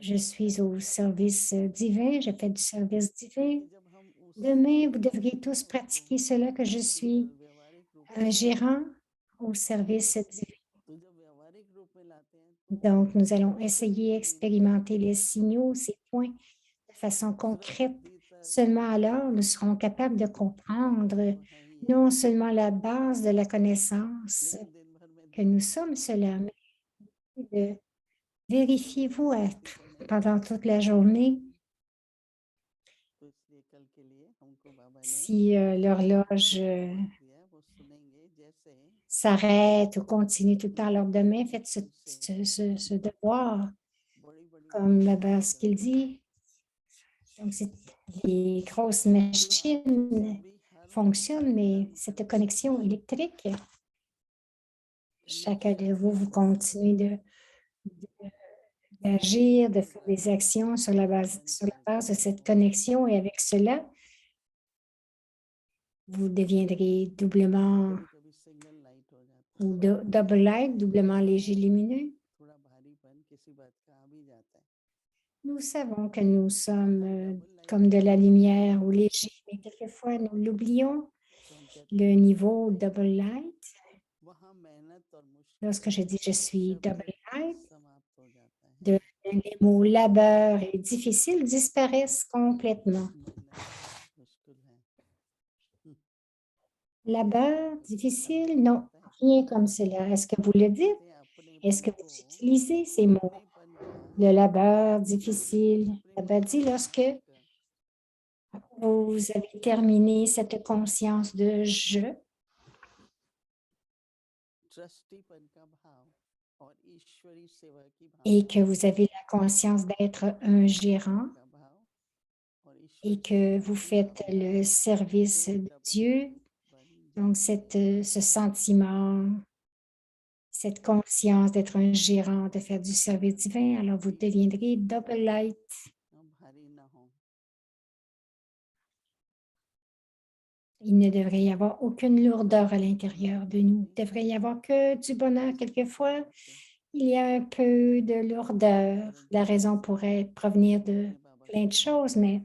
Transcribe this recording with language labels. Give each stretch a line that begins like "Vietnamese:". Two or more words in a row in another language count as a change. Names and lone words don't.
French: je
Hindi: पड़ता
French: suis
Hindi: है
French: au service divin, je fais du service divin.
Hindi: क्योंकि जब हम उस
French: Demain, vous
Hindi: लाते
French: devriez
Hindi: हैं
French: tous
Hindi: उसको
French: pratiquer cela, que je suis
Hindi: केवल व्यवहारिक रूप में
French: un
Hindi: लाते
French: gérant
Hindi: हैं
French: au service divin.
Hindi: तो जब व्यवहारिक रूप में लाते हैं तो
French: Donc, nous allons
Hindi: कुछ
French: essayer,
Hindi: भी नहीं
French: expérimenter les signaux, ces points de façon
Hindi: सिर्फ
French: concrète.
Hindi: बुद्धि तक
French: Seulement alors, nous serons capables de comprendre
Hindi: तो है ही है
French: non seulement la base de la connaissance,
Hindi: लेकिन दिन भर में
French: que nous
Hindi: देखिए
French: sommes cela, mais de vérifiez-vous
Hindi: किसी को नहीं
French: pendant
Hindi: पता
French: toute la journée
Hindi: तो इसलिए कल के लिए हमको बाबा ने
French: si l'horloge
Hindi: जो होमवर्क दिया है वो सुनेंगे जैसे
French: s'arrête ou continue tout le temps
Hindi: दुनिया
French: alors
Hindi: में
French: demain,
Hindi: बहुत
French: faites
Hindi: उनसे
French: ce devoir
Hindi: बड़ी बड़ी
French: comme
Hindi: मशीनें
French: ce qu'il
Hindi: चलती हैं
French: dit. Donc, les grosses
Hindi: जो आप
French: machines
Hindi: सभी हर
French: fonctionnent, mais
Hindi: कर्म
French: cette
Hindi: करते हैं
French: connexion électrique, chacun de
Hindi: कनेक्शन
French: vous,
Hindi: के
French: vous
Hindi: द्वारा
French: continuez d'agir, de
Hindi: के
French: faire des
Hindi: द्वारा
French: actions
Hindi: बन
French: sur la base
Hindi: चलती
French: de
Hindi: है
French: cette connexion et avec cela, vous deviendrez doublement
Hindi: कभी कभी
English: single light
Hindi: हो जाता
French: ou
Hindi: है
English: double light,
French: doublement léger lumineux.
Hindi: थोड़ा भारीपन किसी बात का आ भी जाता है
French: Nous savons que nous
Hindi: जब
French: sommes
Hindi: हम
English: double light
French: comme de
Hindi: में
French: la
Hindi: होते हैं
French: lumière ou léger, mais quelquefois nous l'oublions,
Hindi: तो हम कहते
French: le
Hindi: हैं डबल
French: niveau
Hindi: लाइट
English: double light.
Hindi: वहाँ मेहनत और मुश्किल
French: Lorsque je dis je suis double
Hindi: शब्द
French: light,
Hindi: समाप्त हो जाता है
French: les mots labeur et difficile disparaissent complètement.
Hindi: मेहनत मुश्किल है
French: Labeur,
Hindi: अब ये
French: difficile,
Hindi: क्या
French: non,
Hindi: होता है
French: rien comme cela. Est-ce que vous le dites?
Hindi: कहते हैं
French: Est-ce
Hindi: अपनेपन
French: que vous
Hindi: को
French: utilisez ces mots?
Hindi: अपनेपन का
French: Le labeur, difficile.
Hindi: अपनेपन
French: Baba
Hindi: को
French: dit lorsque
Hindi: समाप्त
French: vous avez terminé cette conscience de je
Hindi: ट्रस्टीपन का भाव और ईश्वरी सेवा की
French: et
Hindi: भावना
French: que vous avez la conscience d'être un
Hindi: अपनेपन
French: gérant
Hindi: का भाव और
French: et
Hindi: ईश्वरी
French: que
Hindi: सेवा
French: vous
Hindi: की
French: faites
Hindi: भावना
French: le
Hindi: तो
French: service de
Hindi: डबल
French: Dieu,
English: लाइट बन
French: donc
Hindi: जाएंगे
French: ce sentiment, cette conscience d'être un gérant, de faire du service divin, alors vous deviendrez double light.
Hindi: हम भारी ना हो
French: Il ne devrait y avoir aucune lourdeur à l'intérieur de nous. Il devrait y avoir que du bonheur. Quelquefois, il y a un peu de lourdeur. La raison pourrait provenir de
Hindi: अपने बाबा
French: plein
Hindi: के
French: de
Hindi: साथ
French: choses, mais